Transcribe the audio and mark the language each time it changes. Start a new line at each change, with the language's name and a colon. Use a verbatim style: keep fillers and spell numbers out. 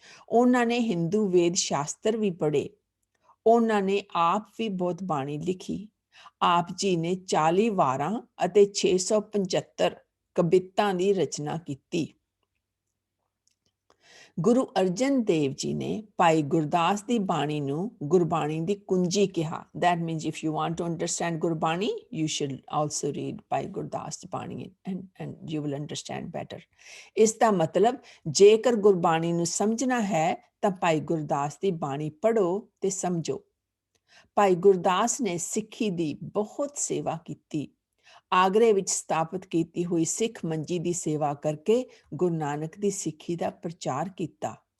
Punjabi: ਉਹਨਾਂ ਨੇ ਹਿੰਦੂ ਵੇਦ ਸ਼ਾਸਤਰ ਵੀ ਪੜ੍ਹੇ। ਉਹਨਾਂ ਨੇ ਆਪ ਵੀ ਬਹੁਤ ਬਾਣੀ ਲਿਖੀ। ਆਪ ਜੀ ਨੇ ਚਾਲੀ ਵਾਰਾਂ ਅਤੇ ਛੇ ਸੌ ਪਝੱਤਰ ਕਵਿਤਾ ਦੀ ਰਚਨਾ ਕੀਤੀ। ਗੁਰੂ ਅਰਜਨ ਦੇਵ ਜੀ ਨੇ ਭਾਈ ਗੁਰਦਾਸ ਦੀ ਬਾਣੀ ਨੂੰ ਗੁਰਬਾਣੀ ਦੀ ਕੁੰਜੀ ਕਿਹਾ।
English: that means if you want to understand Gurbani you should also read
Punjabi: Bhai Gurdas ਦੀ ਬਾਣੀ
English: and and you will understand better।
Punjabi: ਇਸ ਦਾ ਮਤਲਬ ਜੇਕਰ ਗੁਰਬਾਣੀ ਨੂੰ ਸਮਝਣਾ ਹੈ ਤਾਂ ਭਾਈ ਗੁਰਦਾਸ ਦੀ ਬਾਣੀ ਪੜ੍ਹੋ ਤੇ ਸਮਝੋ। ਭਾਈ ਗੁਰਦਾਸ ਨੇ ਸਿੱਖੀ ਦੀ ਬਹੁਤ ਸੇਵਾ ਕੀਤੀ। ਆਗਰੇ ਵਿੱਚ ਸਥਾਪਿਤ ਕੀਤੀ ਹੋਈ ਸਿੱਖ ਮੰਜੀ ਦੀ ਸੇਵਾ ਕਰਕੇ ਗੁਰੂ ਨਾਨਕ ਦੀ ਸਿੱਖੀ ਦਾ ਪ੍ਰਚਾਰ ਕੀਤਾ।